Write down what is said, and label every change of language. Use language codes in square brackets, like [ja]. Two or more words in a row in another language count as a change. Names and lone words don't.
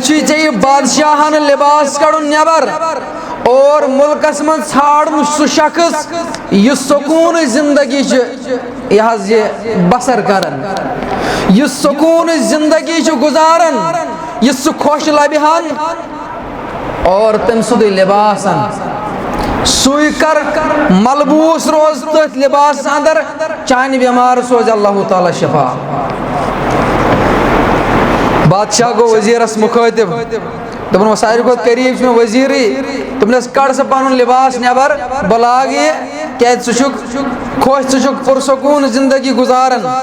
[ks] چھُے ژےٚ یہِ بادشاہن لباس کڑُن نٮ۪بر اور مُلکس منٛز ژھانڈُن سُہ شخص یُس سکوٗنٕچ زندگی چھُ یہِ حظ یہِ بسر کران یُس سکوٗنٕچ زندگی چھُ گُزاران یُس سُہ خۄش لبہِ ہن اور تٔمۍ سُنٛدُے لباس ان سُے کر ملبوٗس روز تٔتھۍ لباس اندر چانہِ بٮ۪مارِ سوزِ اللہ تعالیٰ شفا بادشاہ گوٚو وزیرس مُخٲطِب دوٚپُن وۄنۍ ساروی کھۄتہٕ قریٖب چھُ مےٚ وزیرٕے دوٚپنس کڑ سا پنُن لباس نٮ۪بر بہٕ لاگہٕ یہِ کیازِ ژٕ چھُکھ خۄش ژٕ چھُکھ پُرسکوٗن زندگی گُزاران